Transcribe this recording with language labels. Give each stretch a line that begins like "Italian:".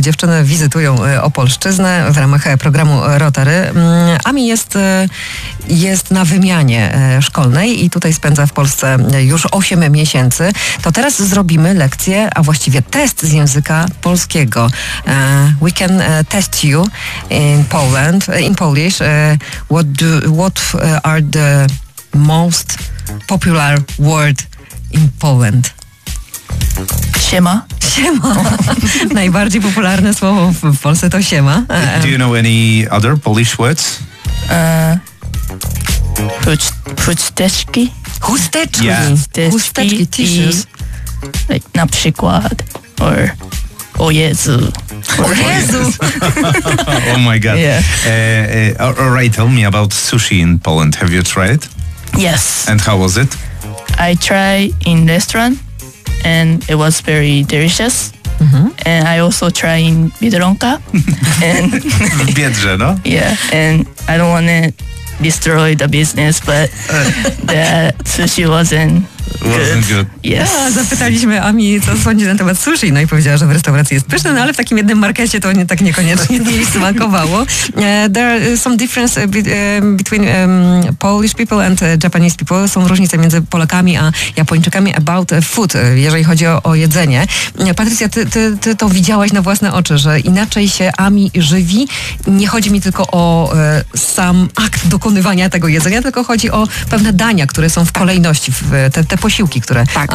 Polish: Dziewczyny wizytują Opolszczyznę w ramach programu Rotary. Amy jest na wymianie szkolnej i tutaj spędza w Polsce już 8 miesięcy. To teraz zrobimy lekcję, a właściwie test z języka polskiego.
English: We can test you in Poland, in Polish. What are the most popular word in Poland?
Polish: Siema. Siema. Najbardziej popularne słowo w Polsce to siema.
English: Do you know any other Polish words?
Polish: Chusteczki. Chusteczki.
English: Yeah.
Polish: Chusteczki, tissues. Like, na przykład. Or, o Jezu. O Jezu.
English: Oh my God. Yeah. Alright, tell me about sushi in Poland. Have you tried? Yes. And how was it? I tried in restaurant. And it was very delicious. Mm-hmm. And I also try in Biedronka.
Polish: W Biedrze, no?
English: Yeah, and I don't want to destroy the business, but the sushi wasn't good. Yes.
Polish: A, zapytaliśmy Ami, co sądzi na temat sushi. No i powiedziała, że w restauracji jest pyszne, no ale w takim jednym markecie to nie, tak niekoniecznie mi smakowało.
English: There are some difference between Polish people and Japanese people.
Polish: Są różnice między Polakami a Japończykami
English: about food,
Polish: jeżeli chodzi o jedzenie. Patrycja, ty to widziałaś na własne oczy, że inaczej się Ami żywi. Nie chodzi mi tylko o sam akt dokonywania tego jedzenia, tylko chodzi o pewne dania, które są w kolejności, w te posiłki, które tak.